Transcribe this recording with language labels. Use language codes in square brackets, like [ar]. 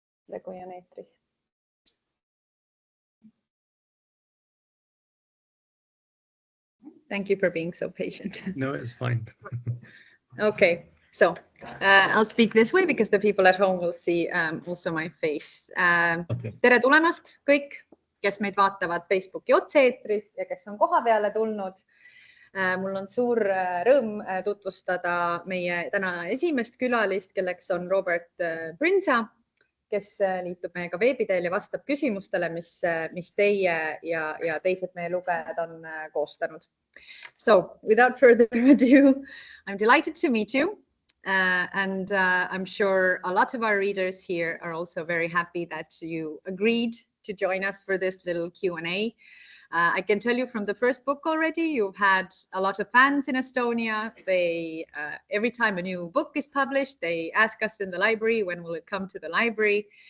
[et] Kui on eetris. [en] Thank you for being so patient. No, it's fine. Okay, so I'll speak this way because the people at home will see also my face. Okay. [et] Tere tulemast kõik, kes meid vaatavad Facebooki otse-eetris ja kes on koha peale tulnud. Mul on suur rõõm tutvustada meie täna esimest külalist, kelleks on Robert Brinza, kes liitub meiega veebiteel ja vastab küsimustele, mis teie ja teised meie lugejad on koostanud. [en] So without further ado, I'm delighted to meet you. And I'm sure a lot of our readers here are also very happy that you agreed to join us for this little Q&A. I can tell you from the first book already, you've had a lot of fans in Estonia. They, every time a new book is published, they ask us in the library, when will it come to the library?